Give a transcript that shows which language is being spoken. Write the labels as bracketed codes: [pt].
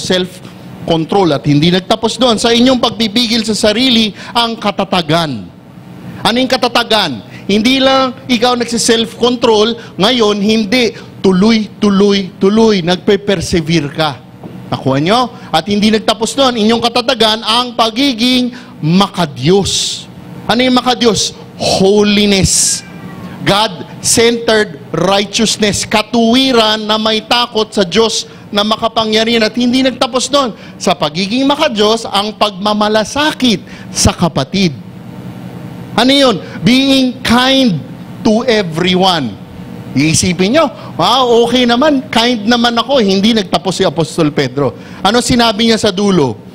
[tl] Self-control. At hindi nagtapos doon. Sa inyong pagpipigil sa sarili, ang katatagan. Ano yung katatagan? Hindi lang ikaw nagsiself-control, ngayon hindi. Tuloy, nagpe-persevere ka. Nakuha nyo? At hindi nagtapos doon. Inyong katatagan, ang pagiging makadiyos. Ano yung makadiyos? Holiness. [en] God-centered righteousness. [tl] Katuwiran na may takot sa Diyos na makapangyarihan. At hindi nagtapos doon. Sa pagiging makadiyos, ang pagmamalasakit sa kapatid. Ano yun? [en] Being kind to everyone. [tl] Iisipin nyo, wow, okay naman, kind naman ako. Hindi nagtapos si Apostol Pedro. Ano sinabi niya sa dulo?